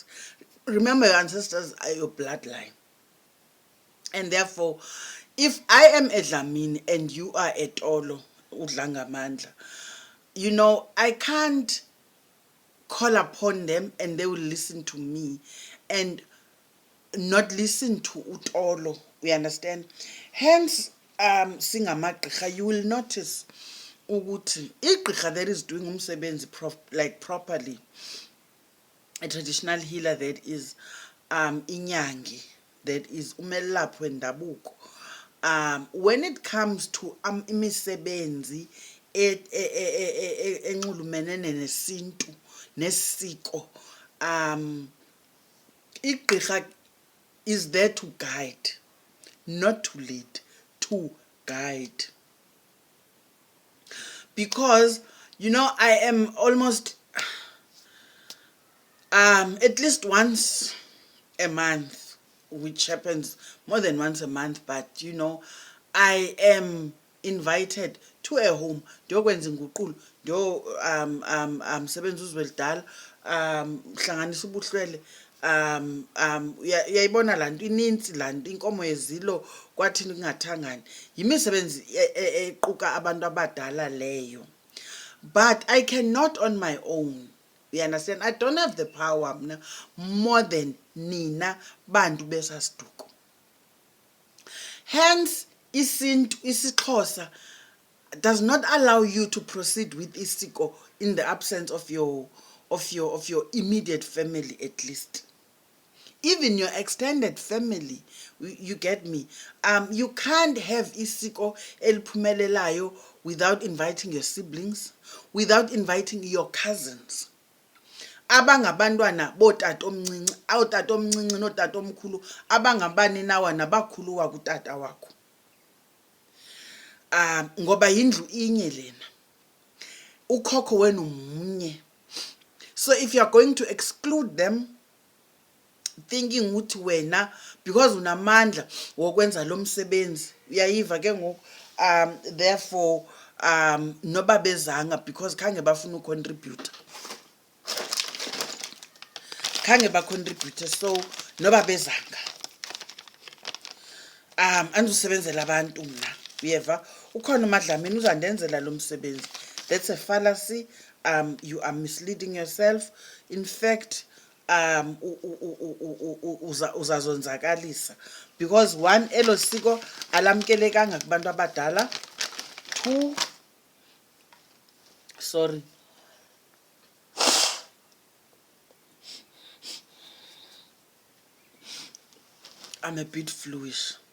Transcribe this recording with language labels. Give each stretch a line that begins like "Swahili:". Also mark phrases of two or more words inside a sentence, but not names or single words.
English: Remember, your ancestors are your bloodline. And therefore, if I am a Dlamini and you are a Tolo, Udlangamandla, I can't call upon them and they will listen to me and not listen to Utolo. We understand? Hence, singamagqirha, you will notice
Xhosa: ukuthi igqirha
English: that is doing umsebenzi properly, a traditional healer that is inyangi, that is
Xhosa: umelaphi wendabuko,
English: when it comes to imisebenzi
Xhosa: enxulumene nesintu nesiko, igqirha
English: is there to guide, not to lead, to guide. Because I am almost at least once a month, which happens more than once a month, but I am invited to a home.
Xhosa: Ndiyokwenza inguqulo, sebenza uzwelidala, hlanganisa ubuhlwele, uyayibona laa nto inintsi, laa nto inkomo yezilo kwathini kungathangani, yimisebenzi equka abantu abadala leyo.
English: But I cannot on my own. You understand? I don't have the power more than
Xhosa: nina bantu besasiduko.
English: Hence, isiXhosa does not allow you to proceed with isiko in the absence of your immediate family, at least. Even your extended family, you get me? You can't have
Xhosa: isiko eliphumelelayo
English: without inviting your siblings, without inviting your cousins.
Xhosa: Abangabantwana botata omncinci, awutata omncinci notata omkhulu, abangabaninawa nabakhulu wakutata wakho. Ngoba yindlu inye lena. Ukhokho wenu mnye.
English: So if you are going to exclude them, thinking
Xhosa: ukuthi wena
English: because
Xhosa: unamandla wokwenza lo msebenzi, uyayiva ke ngoku,
English: therefore
Xhosa: noba bezanga
English: because
Xhosa: khange bafuna ucontribute. Khange bacontribute, so noba bezanga. Andizusebenzela abantu mna. Uyeva, ukhona uMadlamini uzandenzela lo msebenzi.
English: That's a fallacy. You are misleading yourself. In fact, uzazonzakalisa,
Xhosa: because one, elo siko alamkelekanga kubantu abadala.
English: Two, sorry, I'm a bit fluish.